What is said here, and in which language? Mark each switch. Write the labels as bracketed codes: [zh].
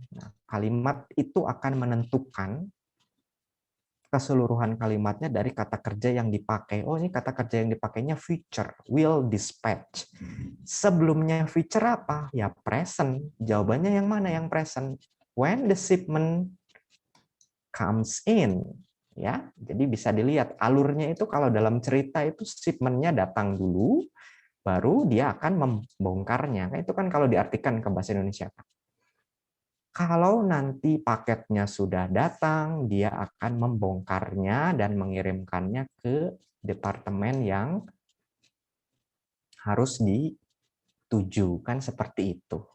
[id] Nah, kalimat itu akan menentukan keseluruhan kalimatnya dari kata kerja yang dipakai. Oh, ini kata kerja yang dipakainya future, will dispatch. Sebelumnya future apa? Ya present. Jawabannya yang mana yang present? [en] When the shipment comes in. [id] Ya, jadi bisa dilihat alurnya itu kalau dalam cerita itu shipment-nya datang dulu, baru dia akan membongkarnya. Itu kan kalau diartikan ke bahasa Indonesia. Kalau nanti paketnya sudah datang, dia akan membongkarnya dan mengirimkannya ke departemen yang harus dituju. Kan seperti itu.